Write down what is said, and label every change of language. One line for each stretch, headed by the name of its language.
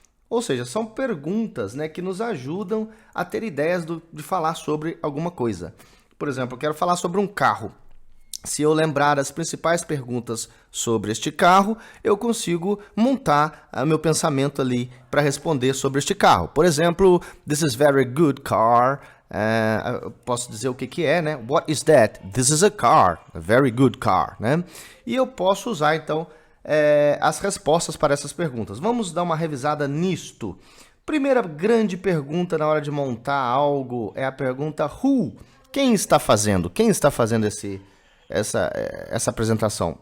Portuguese: Ou seja, são perguntas, né, que nos ajudam a ter ideias de falar sobre alguma coisa. Por exemplo, eu quero falar sobre um carro. Se eu lembrar as principais perguntas sobre este carro, eu consigo montar meu pensamento ali para responder sobre este carro. Por exemplo,
English: this is very good car.
Portuguese: Eu posso dizer o que é, né?
English: What is that? This is a car, a very good car, né?
Portuguese: E eu posso usar, então, as respostas para essas perguntas. Vamos dar uma revisada nisto. Primeira grande pergunta na hora de montar algo é a pergunta who? Quem está fazendo? Quem está fazendo essa apresentação?